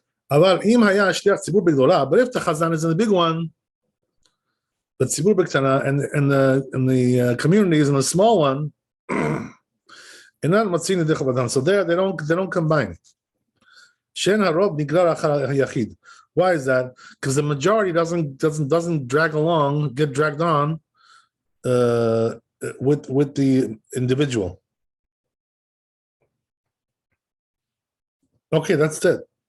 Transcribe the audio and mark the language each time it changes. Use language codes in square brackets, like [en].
[he] אבל אם היה שליח ציבור בגדולה, [en] but if the chazan is in the big one, the [he] ציבור בקטנה, [en] and the community is in the small one, [he] אינן מציעים ידי חובתם. [en] So there they don't combine. [he] שאין הרוב נגרר אחר היחיד. [en] Why is that? Because the majority doesn't drag along, get dragged on with the individual. Okay, that's it.